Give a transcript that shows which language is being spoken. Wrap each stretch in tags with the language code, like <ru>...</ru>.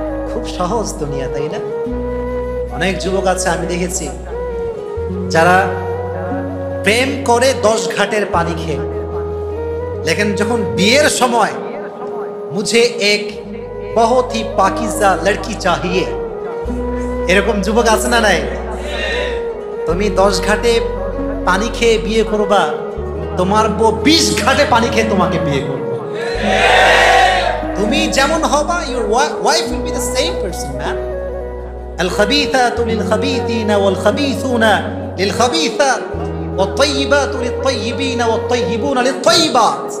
<bn>খুব সহজ দুনিয়া, তাই না? অনেক যুবক আছে আমি দেখেছি যারা প্রেম করে 10 ঘাটের পানি খেয়ে, লেকিন যখন বিয়ের সময়</bn> <hi>মুঝে এক বহুত হি পাকিজা লড়কি চাহিয়ে,</hi> <bn>এরকম যুবক আছে না নাই? তুমি 10 ঘাটে পানি খেয়ে বিয়ে করবা, তোমার বউ 20 ঘাটে পানি খেয়ে তোমাকে বিয়ে করবে। তুমি যেমন হবা,</bn> <en>your wife will be the same person, man.</en> <ar>الخبيثات للخبيثين والخبيثون للخبيثات والطيبات للطيبين والطيبون للطيبات.</ar>